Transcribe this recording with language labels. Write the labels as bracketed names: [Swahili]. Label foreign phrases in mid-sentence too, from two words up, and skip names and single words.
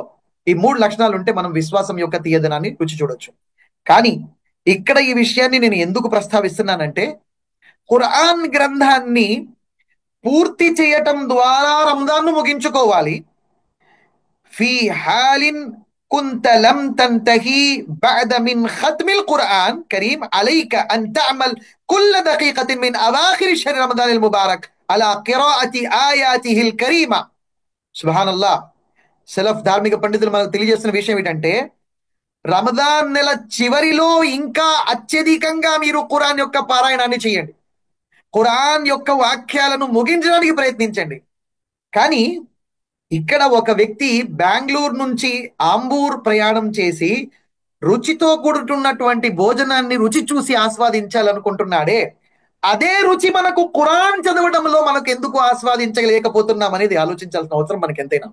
[Telugu] ఈ 3 లక్షణాలు ఉంటే మనం విశ్వాసం యొక్క తీయదనాన్ని రుచి చూడొచ్చు. కానీ ఇక్కడ ఈ విషయాన్ని నేను ఎందుకు ప్రస్తావిస్తున్నానంటే, ఖురాన్ గ్రంథాన్ని పూర్తి చేయటం ద్వారా రంజాన్ను ముగించుకోవాలి. [Arabic] في حال كنت لم تنتهي بعد من ختم القرآن كريم عليك أن تعمل كل دقيقة من أواخر شهر رمضان المبارك على قراءة آياته الكريمة. سبحان الله. [Telugu] సెలఫ్ ధార్మిక పండితులు మనకు తెలియజేస్తున్న విషయం ఏంటంటే, రమదాన్ నెల చివరిలో ఇంకా అత్యధికంగా మీరు ఖురాన్ యొక్క పారాయణాన్ని చేయండి, ఖురాన్ యొక్క వాక్యాలను ముగించడానికి ప్రయత్నించండి. కానీ ఇక్కడ ఒక వ్యక్తి బెంగళూరు నుంచి ఆంబూర్ ప్రయాణం చేసి రుచితో కూడుతున్నటువంటి భోజనాన్ని రుచి చూసి ఆస్వాదించాలనుకుంటున్నాడే, అదే రుచి మనకు ఖురాన్ చదవడంలో మనకు ఎందుకు ఆస్వాదించలేకపోతున్నాం అనేది ఆలోచించాల్సిన అవసరం మనకి ఎంతైనా.